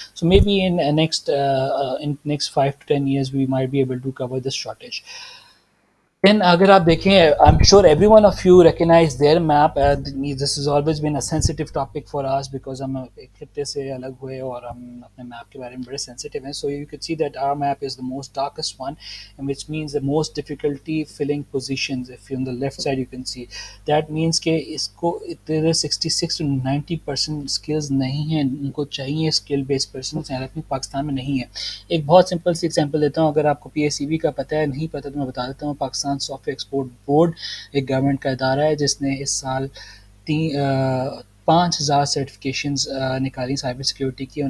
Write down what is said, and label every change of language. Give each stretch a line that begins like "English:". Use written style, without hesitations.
English: So maybe in next 5 to 10 years we might be able to cover this shortage. Then
Hindi: अगर आप देखें,
English: I'm sure every one of you recognize their map. This has always been a sensitive topic for us because
Hindi: हम एक खित्ते से अलग हुए और हम अपने map के बारे में बड़े sensitive हैं.
English: So you could see that our map is the most darkest one, and which means the most difficulty filling positions. If you on the left side you can see, that means
Hindi: कि इसको इतने 66 to 90% skills नहीं हैं. उनको चाहिए skill based persons, लेकिन पाकिस्तान में नहीं है. एक बहुत सिंपल सी एग्जांपल देता हूँ. अगर आपको PACB का पता है, नहीं पता तो मैं बता देता हूँ. पाकिस्तान सॉफ्टवेयर एक्सपोर्ट बोर्ड एक गवर्नमेंट का इदारा है जिसने इस साल 5,000 सर्टिफिकेशंस निकाली साइबर सिक्योरिटी की.